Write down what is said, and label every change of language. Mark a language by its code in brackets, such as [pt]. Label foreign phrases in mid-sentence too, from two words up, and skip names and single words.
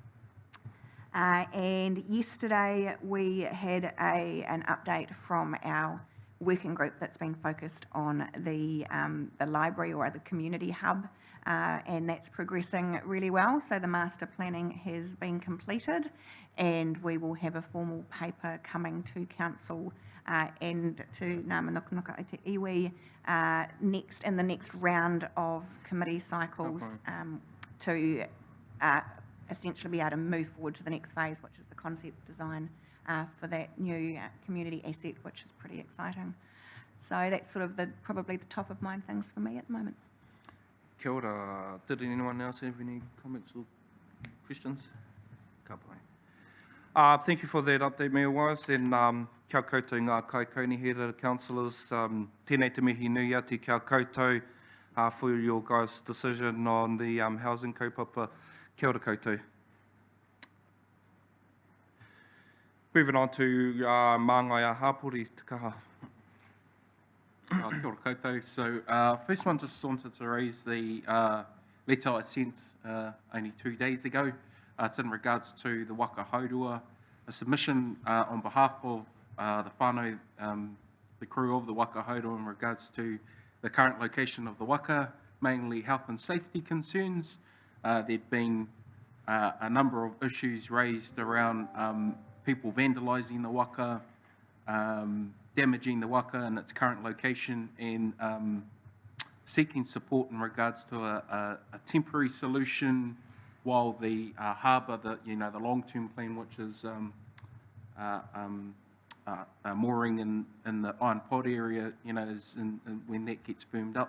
[en] And yesterday we had an update from our working group that's been focused on the library or the community hub, and that's progressing really well. So the master planning has been completed, and we will have a formal paper coming to council and to Ngā Mānukanuka i te iwi in the next round of committee cycles, to essentially be able to move forward to the next phase, which is the concept design for that new community asset, which is pretty exciting. So that's sort of probably the top of mind things for me at the moment. [mi] Kia ora. [en] Did anyone else have any comments or questions? [mi] Ka pai. [en] Thank you for that update, Mayor Wise, and [mi] kia koutou ngā kaikaunihera [en] councillors. [mi] Tēnei te mihi nui ati kia koutou [en] for your guys' decision on the housing kaupapa. [mi] Kia ora koutou. [en] Moving on to [mi] Māngai Hapori, [en] te kaha. [mi] Kia ora koutou. [en] So first one, just wanted to raise the letter I sent only 2 days ago. It's in regards to the [mi] waka haurua, [en] a submission on behalf of the whānau, the crew of the [mi] waka haurua, [en] in regards to the current location of the waka, mainly health and safety concerns. There'd been a number of issues raised around people vandalising the waka, damaging the waka and its current location, and seeking support in regards to a temporary solution while the harbour, the long-term plan, which is mooring in the Iron Pod area, is when that gets firmed up.